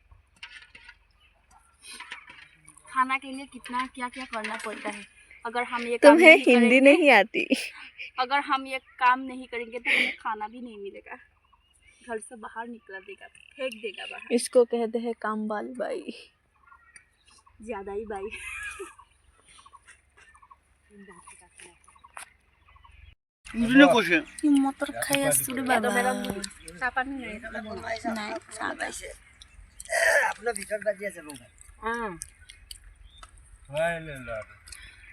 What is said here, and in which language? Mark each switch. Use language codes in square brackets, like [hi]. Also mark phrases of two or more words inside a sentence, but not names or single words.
[hi] खाना के लिए कितना क्या क्या करना पड़ता है। अगर हम ये काम तुम्हें नहीं हिंदी करेंगे, नहीं आती? अगर हम ये काम नहीं करेंगे तो हमें खाना भी नहीं मिलेगा, घर से बाहर निकला देगा, फेंक देगा बाहर। इसको कहते हैं काम वाली बाई, ज्यादा ही बाई। [as] মটৰ খাই আছো ৰে বাবা। চাহপানী নাই, চাহ পাইছে আপোনাৰ ভিতৰত বাজি আছে